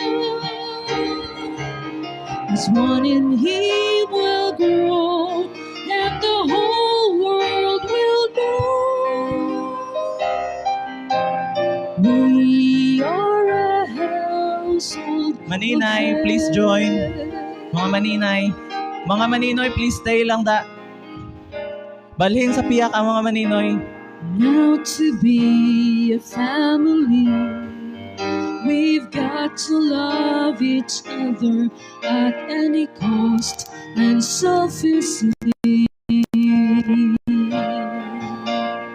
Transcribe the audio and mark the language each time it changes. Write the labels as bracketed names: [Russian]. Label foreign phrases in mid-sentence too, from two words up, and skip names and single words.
[English] As one in Him will grow, and the whole world will know. We are a household. Maninay, please join. [Hiligaynon] Mga maninay. Mga maninoy, [English] please stay [Hiligaynon] lang da. Balhin sa piyak ang mga maninoy. [English] Now to be a family, we've got to love each other at any cost and selflessly.